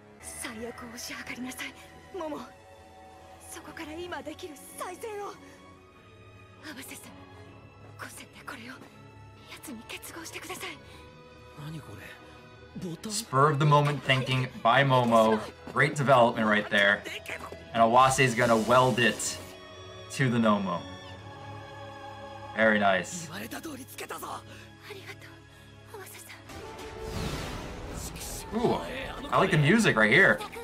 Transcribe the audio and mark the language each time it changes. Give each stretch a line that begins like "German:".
Japanese: 最悪をし計りなさい、モモ。そこから今できる再戦を。合わせさん、個性でこれを奴に結合してください。何これ？ボタン？
English: Spur of the moment thinking by Momo. Great development right there. And Awase is gonna weld it to the Nomo. Very nice.
Japanese: 言われた通りつけたぞ。ありがとう、合わせさん。
English: Ooh, I like the music right here.